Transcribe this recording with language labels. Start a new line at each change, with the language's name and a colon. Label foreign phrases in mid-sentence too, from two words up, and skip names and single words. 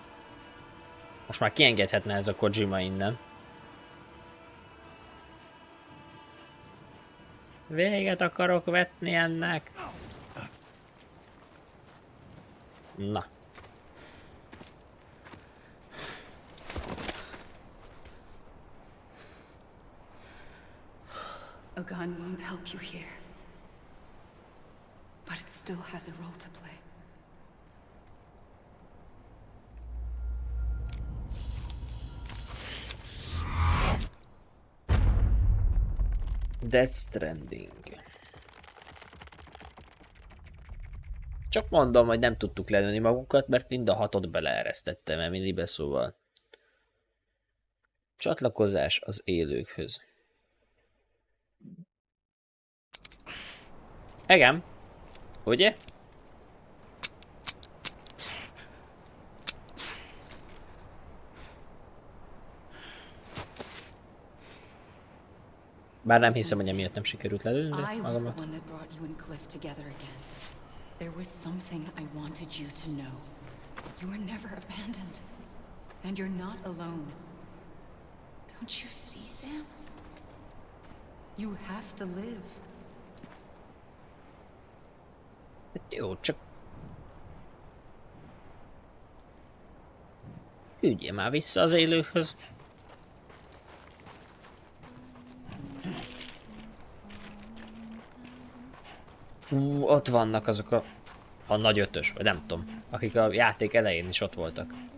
Hungarian: Most már kiengedhetne ez a Kojima innen. Véget akarok vetni ennek. Na.
English: A gun won't help you here. But it still has a role to play. Death Stranding.
Hungarian: Csak mondom, hogy nem tudtuk lelőni magunkat, mert mind a 6-ot beleeresztettem Emilybe, szóval. Csatlakozás az élőkhöz. Igen. Ugye? Bár nem hiszem, hogy emiatt nem sikerült lelőni, de
English: I was the
Hungarian: magamat.
English: one that brought you and Cliff together again. There was something I wanted you to know. You were never abandoned. And you're not alone. Don't you see, Sam? You have to live.
Hungarian: Jó, csak... Üljél már vissza az élőkhöz. Ott vannak azok a nagy ötös, vagy nem tudom, akik a játék elején is ott voltak.